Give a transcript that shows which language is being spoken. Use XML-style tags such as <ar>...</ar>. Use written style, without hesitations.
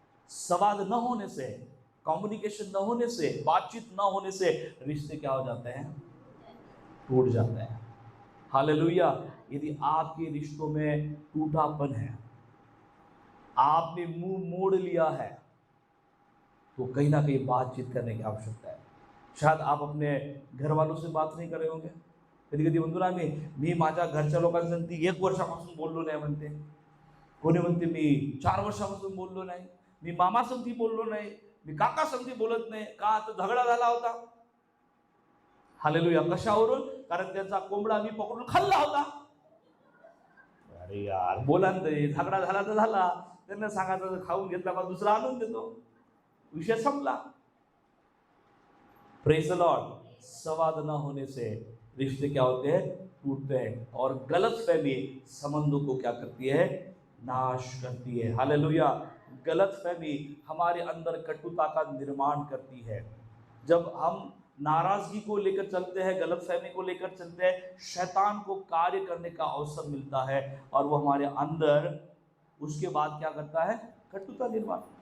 <hi>संवाद न होने से, कम्युनिकेशन न होने से, बातचीत न होने से रिश्ते क्या हो जाते हैं, टूट जाते हैं. हालेलुया. यदि आपके रिश्तों में टूटापन है, आपने मुंह मोड़ लिया है, तो कहीं ना कहीं बातचीत करने की आवश्यकता है. शायद आप अपने घर वालों से बात नाही करे होंगे.</hi> <mr>कधी कधी म्हणतो ना मी माझ्या घरच्या लोकांसाठी 1 वर्षापासून बोललो नाही म्हणते. कोणी म्हणते मी 4 वर्षापासून बोललो नाही, मी मामा संगती बोललो नाही, मी काका संगती बोलत नाही. का तर झगडा झाला होता. हालेलुया. कशावरून? कारण त्यांचा कोंबडा मी पकडून खाल्ला होता. अरे यार बोला ना, झगडा झाला तर झाला, त्यांना सांगायचं खाऊन घेतला का दुसरा आणून देतो, विषय संपला.</mr> <en>Praise the lord.</en> <hi>संवाद न होने से रिश्ते क्या होते हैं, टूटते हैं. और गलतफहमी संबंधों को क्या करती है, नाश करती है. हालेलुया. गलतफहमी हमारे अंदर कटुता का निर्माण करती है. जब हम नाराजगी को लेकर चलते हैं, गलतफहमी को लेकर चलते हैं, शैतान को कार्य करने का अवसर मिलता है और वो हमारे अंदर उसके बाद क्या करता है, कटुता निर्माण.</hi>